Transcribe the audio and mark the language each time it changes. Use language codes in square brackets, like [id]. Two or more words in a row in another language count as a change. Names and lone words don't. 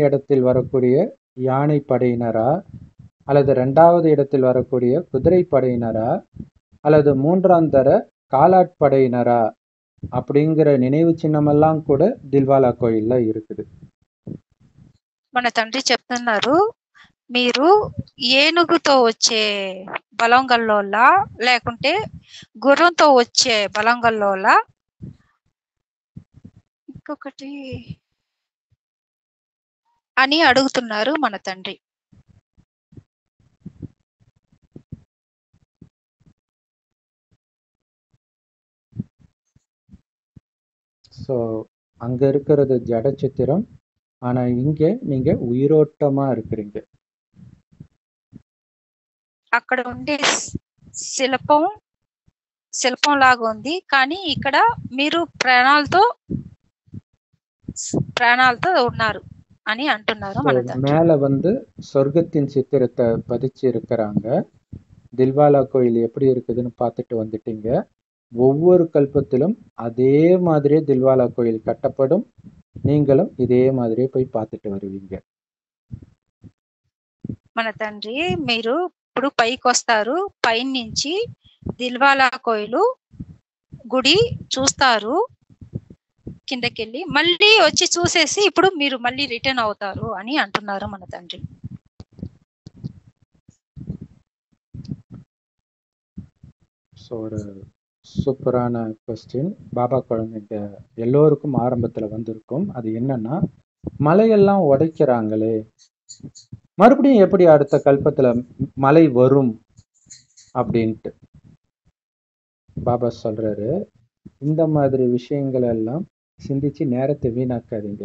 [ta] இடத்தில் வரக்கூடிய யானை படையினரா, அல்லது 2வது இடத்தில் வரக்கூடிய குதிரை படையினரா, அல்லது 3ஆம் தர காலாட்படையினரா அப்படிங்கிற நினைவு சின்னமெல்லாம் கூட தில்வாலா கோயில்ல இருக்குது. [te] మన తండ్రి చెప్తున్నారు, మీరు ఏనుగుతో వచ్చే బలంగల్లోలా లేకుంటే గుర్రంతో వచ్చే బలంగల్లోలా, ఇంకొకటి అని అడుగుతున్నారు మన తండ్రి. [ta] ஸோ அங்க இருக்கிறது ஜட சித்திரம், ஆனா இங்க நீங்க உயிரோட்டமா இருக்கிறீங்க. [te] అక్కడ ఉండే శిల్పం లాగా ఉంది, కానీ ఇక్కడ మీరు ప్రాణాలతో ఉన్నారు అని అంటున్నారు మన తండ్రి. [ta] மேல வந்து சொர்க்கத்தின் சித்திரத்தை பதிச்சு இருக்கிறாங்க. தில்வாலா கோயில் எப்படி இருக்குதுன்னு பார்த்துட்டு வந்துட்டீங்க. ஒவ்வொரு கல்பத்திலும் அதே மாதிரியே தில்வாலா கோயில் கட்டப்படும், நீங்களும் இதே மாதிரியே போய் பார்த்துட்டு வருவீங்க. [te] మన తండ్రి మీరు ఇప్పుడు పైకి వస్తారు, పై నుంచి దిల్వాలా కోయిలు గుడి చూస్తారు, కిందకెళ్ళి మళ్ళీ వచ్చి చూసేసి ఇప్పుడు మీరు మళ్ళీ రిటర్న్ అవుతారు అని అంటున్నారు మన తండ్రి. [ta] ஸோ ஒரு சூப்பரான கொஸ்டின் பாபா குழந்தைங்க எல்லோருக்கும் ஆரம்பத்துல வந்திருக்கும். அது என்னன்னா, மலையெல்லாம் உடைக்கிறாங்களே, மறுபடியும் எப்படி அடுத்த கல்பத்துல மலை வரும் அப்படின்ட்டு பாபா சொல்றாரு, இந்த மாதிரி விஷயங்கள் எல்லாம் சிந்திச்சு நேரத்தை வீணாக்காதீங்க.